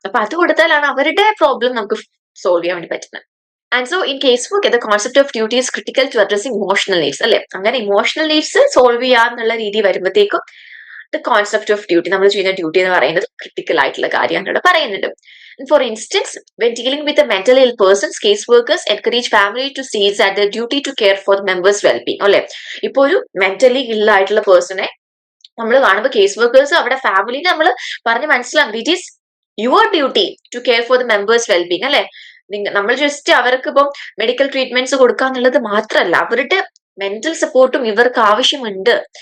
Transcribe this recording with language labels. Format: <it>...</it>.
<ml>അപ്പൊ അത് കൊടുത്താലാണ് അവരുടെ പ്രോബ്ലം നമുക്ക് സോൾവ് ചെയ്യാൻ വേണ്ടി പറ്റുന്നത്.</ml> <en>And so in case work the concept of duty is critical to addressing emotional needs അല്ലെ.</en> <ml>അങ്ങനെ ഇമോഷണൽ നീഡ്സ് സോൾവ് ചെയ്യാന്നുള്ള രീതി വരുമ്പോഴത്തേക്കും</ml> <en>the concept of duty,</en> <ml>നമ്മൾ ചെയ്യുന്ന ഡ്യൂട്ടി എന്ന് പറയുന്നത് ക്രിട്ടിക്കൽ ആയിട്ടുള്ള കാര്യമാണ് ഇവിടെ പറയുന്നുണ്ട്.</ml> <en>For instance, when dealing with a mentally ill persons, case workers encourage family to see it as their duty to care for the members' well-being.</en> <ml>അല്ലെ, ഇപ്പൊ ഒരു മെന്റലി ഇൽ ആയിട്ടുള്ള പേഴ്സണെ നമ്മൾ കാണുമ്പോൾ കേസ് വർക്കേഴ്സ് അവിടെ ഫാമിലിനെ നമ്മൾ പറഞ്ഞ് മനസ്സിലാക്കും,</ml> <en>it is your duty to care for the members wellbeing</en> <ml>അല്ലെ. നമ്മൾ ജസ്റ്റ് അവർക്ക് ഇപ്പം മെഡിക്കൽ ട്രീറ്റ്മെന്റ്സ് കൊടുക്കാന്നുള്ളത് മാത്രമല്ല, അവരുടെ മെന്റൽ സപ്പോർട്ടും ഇവർക്ക് ആവശ്യമുണ്ട്.</ml>